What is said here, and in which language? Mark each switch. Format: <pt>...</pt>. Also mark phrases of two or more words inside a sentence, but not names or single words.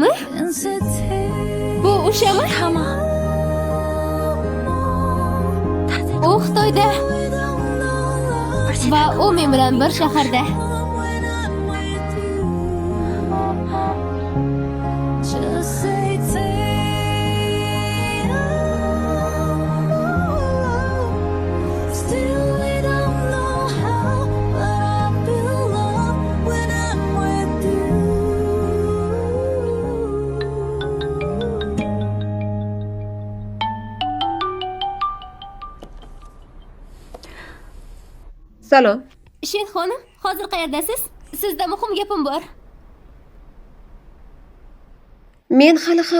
<uz>Bu o'shami? U Xitoyda va u men bilan bir shaharda.</uz> <en>Just say still we don't know how, but I feel love when I'm with you.</en> <uz>Salom. Shen xonim, hozir qayerdasiz? Sizda muhim gapim bor. Men hali ham</uz>